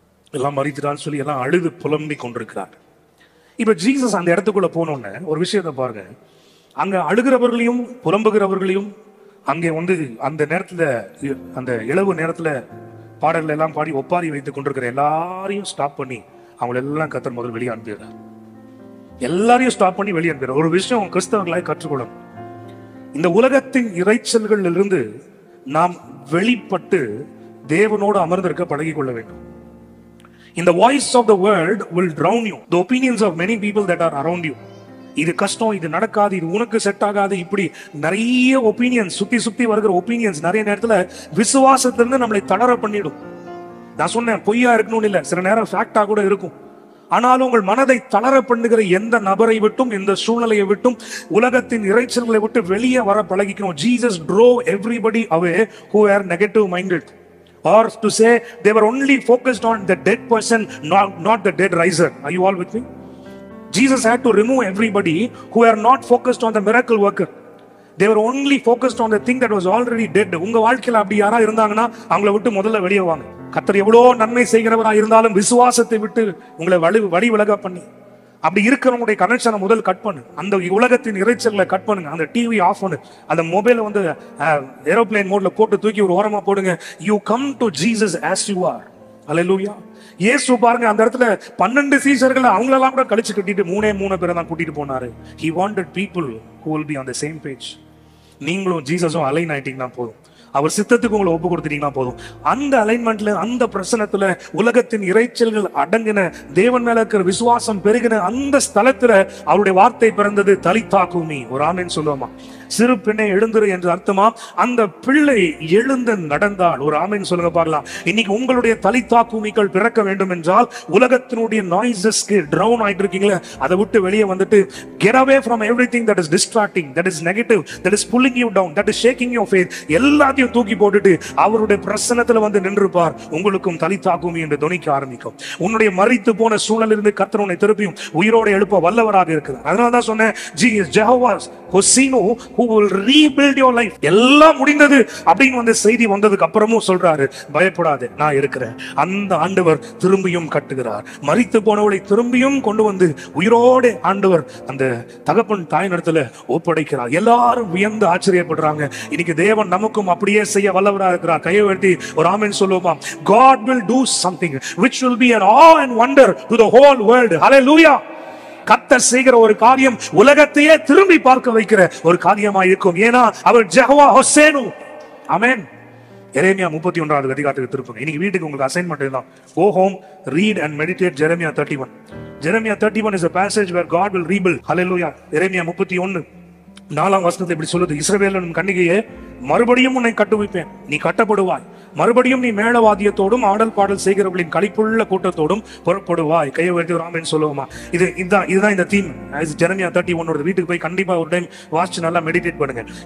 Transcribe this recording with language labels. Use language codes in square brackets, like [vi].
[ta] எல்லாம் மறித்துட்டான்னு சொல்லி எல்லாம் அழுது புலம்பி கொண்டிருக்கிறார். இப்ப ஜீசஸ் அந்த இடத்துக்குள்ள போனோன்னு ஒரு விஷயத்த பாருங்க, அங்க அழுகிறவர்களையும் புலம்புகிறவர்களையும் அங்கே அந்த நேரத்துல, அந்த இளவு நேரத்துல பாடல்கள் எல்லாம் பாடி ஒப்பாரி வைத்துக் கொண்டிருக்கிற எல்லாரையும் ஸ்டாப் பண்ணி அவங்களை எல்லாம் கர்த்தர் முதல் வெளியே அனுப்பிடுறார். எல்லாரையும் ஸ்டாப் பண்ணி வெளியே அனுப்பிடுறார். ஒரு விஷயம் கிறிஸ்தவர்களாய் கற்றுக்கொள்ளணும். இந்த உலகத்தின் இறைச்சல்கள் இருந்து நாம் வெளிப்பட்டு தேவனோடு அமர்ந்திருக்க பழகிக் கொள்ள வேண்டும். [en] இந்த voice of the world will drown you, the opinions of many people that are around you. [ta] இது கஷ்டம், இது நடக்காது, இது உனக்கு செட் ஆகாது, இப்படி நிறைய ஒப்பீனியன்ஸ், சுத்தி சுத்தி வருகிற ஒப்பீனியன்ஸ் நிறைய நேரத்துல விசுவாசத்திலிருந்து நம்மளை தளர பண்ணிடும். நான் சொன்னேன், பொய்யா இருக்கணும்னு இல்லை, சில நேரம் ஃபேக்டா கூட இருக்கும். ஆனாலும் உங்கள் மனதை தளர பண்ணுகிற எந்த நபரை விட்டும், எந்த சூழ்நிலையை விட்டும், உலகத்தின் இறைச்சல்களை விட்டு வெளியே வர பழகிக்கணும். [en] Jesus drove everybody away who were negative minded, or to say they were only focused on the dead person, not the dead riser. Are you all with me? Jesus had to remove everybody who were not focused on the miracle worker. They were only focused on the thing that was already dead. [ta] உங்க வாழ்க்கையில அப்படி யாரா இருந்தாங்கன்னா அவங்கள விட்டு முதல்ல வெளியே வாங்க. கர்த்தர் எவ்வளவு நன்மை செய்கிறவரா இருந்தாலும் விசுவாசத்தை விட்டு உங்களை வழி விலக பண்ணி, அப்படி இருக்கிறவங்களுடைய கனெக்ஷனை முதல் கட் பண்ணு. அந்த உலகத்தின் இறைச்சல்களை கட் பண்ணுங்க. அந்த டிவி ஆஃப் பண்ணு. அந்த மொபைலை ஏரோப்ளேன் மோட்ல போட்டு தூக்கி ஒரு ஓரமா போடுங்க. [en] You come to Jesus as you are. Hallelujah. [ta] இயேசு பாருங்க, அந்த இடத்துல 12 சீஷர்களை அவங்களெல்லாம் கூட கழிச்சு கட்டிட்டு 3 பேரை தான் கூட்டிட்டு போனாரு. [en] He wanted people who will be on the same page. [ta] நீங்களும் ஜீசஸும் அலைன் ஆயிட்டீங்கன்னா போதும், அவர் சித்தத்துக்கு உங்களை ஒப்பு கொடுத்துட்டீங்கன்னா போதும். அந்த அலைன்மெண்ட்ல, அந்த பிரசனத்துல, உலகத்தின் இறைச்சல்கள் அடங்கின, தேவன் மேல இருக்கிற விசுவாசம் பெருகின அந்த ஸ்தலத்துல அவருடைய வார்த்தை பிறந்தது. தலித்தாக்குமி. ஒரு ஆமென் சொல்லுவோமா? சிறு பெண்ணை எழுந்துரு என்று அர்த்தமா? அந்த பிள்ளை எழுந்து நடந்தால். ஒரு ஆமென் சொல்லுங்க பார்க்கலாம். இன்னைக்கு உங்களுடைய தலித்தாக்குமிகள் பிறக்க வேண்டும் என்றால், உலகத்தினுடைய நாய்ஸஸ்க்கு ட்ரவுன் ஆயிட்டு இருக்கீங்களே, அதை விட்டு வெளியே வந்துட்டு [en] get away from everything that is distracting, that is negative, that is pulling you down, that is shaking your faith. [ta] எல்லாத்தையும் தூக்கி போட்டுட்டு அவருடைய பிரசன்னத்துல நின்றுப்பார். உங்களுக்கும் தலித்தாக்குமி என்று துணிக்க ஆரம்பிக்கும். உன்னுடைய மரித்து போன சூழலிலிருந்து கர்த்தர் உன்னை திருப்பியும் உயிரோடு எழுப்ப வல்லவராக இருக்கிறார். அதனாலதான் சொன்னேன், Jehovah Hoseinu [en] who will rebuild your life. [ta] எல்லாம் முடிந்தது அப்படின்னு செய்தி வந்ததுக்கு அப்புறமும் சொல்றாரு, பயப்படாதே, நான் இருக்கிறேன். அந்த ஆண்டவர் திரும்பியும் கட்டுகிறார். மரித்து போனவளை திரும்பியும் கொண்டு உயிரோடு ஆண்டவர் அந்த தகப்பன் தாய் இடத்துல ஒப்படைக்கிறார். எல்லாரும் வியந்து ஆச்சரியப்படுறாங்க. இன்னைக்கு தேவன் நமக்கும் அப்படியே செய்ய வல்லவராக இருக்கிறார். கையை உயர்த்தி ஒரு ஆமென் சொல்லுவோமா? [en] God will do something which will be an awe and wonder to the whole world. Hallelujah. [ta] கர்த்தர் செய்கிற ஒரு காரியம் உலகத்தையே திரும்பி பார்க்க வைக்கிற ஒரு காரியமாக இருக்கும். ஏன்னா அவர் ஜெகோவா ஹொசேனு. ஆமென். எரேமியா 31வது அதிகாரத்துக்கு திருப்புங்க. இன்னைக்கு வீட்டுக்கு உங்களுக்கு அசைன்மெண்ட் தான். [en] Go home, read and meditate Jeremiah 31. Jeremiah 31 is a passage where God will rebuild. Hallelujah. [ta] எரேமியா 31:4 இப்படி சொல்லுது, இஸ்ரவேலின் கன்னிகையே, மறுபடியும் உன்னை கட்டுவிப்பேன், நீ கட்டப்படுவாய். மறுபடியும் நீ மேளவாதியத்தோடும் ஆடல் பாடல் செய்கிறவர்களின் களிப்புள்ள கூட்டத்தோடும் புறப்படுவாய். கையை உயர்த்தி ஒரு ஆமென் சொல்லுவோமா? இதுதான் இந்த தீம். ஜெரமியா 31 வீட்டுக்கு போய் கண்டிப்பா ஒரு டைம் வாசிச்சு நல்லா மெடிடேட் பண்ணுங்க.